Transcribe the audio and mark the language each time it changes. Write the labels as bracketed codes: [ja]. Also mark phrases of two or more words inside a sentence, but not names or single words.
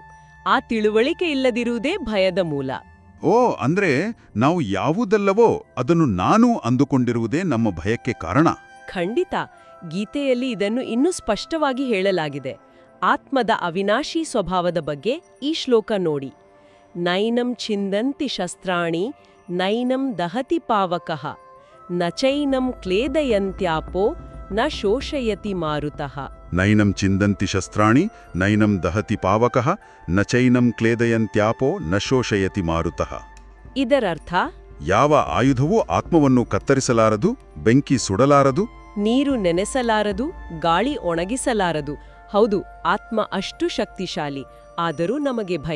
[kn] ಆ ತಿಳುವಳಿಕೆ ಇಲ್ಲದಿರುವುದೇ ಭಯದ ಮೂಲ. ಓ, ಅಂದ್ರೆ ನಾವು ಯಾವುದಲ್ಲವೋ ಅದನ್ನು ನಾನು ಅಂದುಕೊಂಡಿರುವುದೇ ನಮ್ಮ ಭಯಕ್ಕೆ ಕಾರಣ. ಖಂಡಿತ. ಗೀತೆಯಲ್ಲಿ ಇದನ್ನು ಇನ್ನೂ ಸ್ಪಷ್ಟವಾಗಿ ಹೇಳಲಾಗಿದೆ. ಆತ್ಮದ ಅವಿನಾಶಿ ಸ್ವಭಾವದ ಬಗ್ಗೆ ಈ ಶ್ಲೋಕ ನೋಡಿ. [sa] ನೈನಂ ಛಿಂದಂತಿ ಶಸ್ತ್ರಾಣಿ ನೈನಂ ದಹತಿ ಪಾವಕಃ ನಚೈನಂ ಕ್ಲೇದಯಂತ್ಯಾಪೋ ನ ಶೋಷಯತಿ ಮಾರುತಃ. ನೈನಂ ಚಿಂದಂತಿ ಶಸ್ತ್ರಾಣಿ ನೈನಂ ದಹತಿ ಪಾವಕಃ ನಚೈನಂ ಕ್ಲೇದಯಂತ್ಯಾಪೋ ನ ಶೋಷಯತಿ ಮಾರುತಃ. [kn] ಇದರರ್ಥ ಯಾವ ಆಯುಧವೂ ಆತ್ಮವನ್ನು ಕತ್ತರಿಸಲಾರದು, ಬೆಂಕಿ ಸುಡಲಾರದು, ನೀರು ನೆನೆಸಲಾರದು, ಗಾಳಿ ಒಣಗಿಸಲಾರದು. ಹೌದು, ಆತ್ಮ ಅಷ್ಟು ಶಕ್ತಿಶಾಲಿ. ಆದರೂ ನಮಗೆ ಭಯ.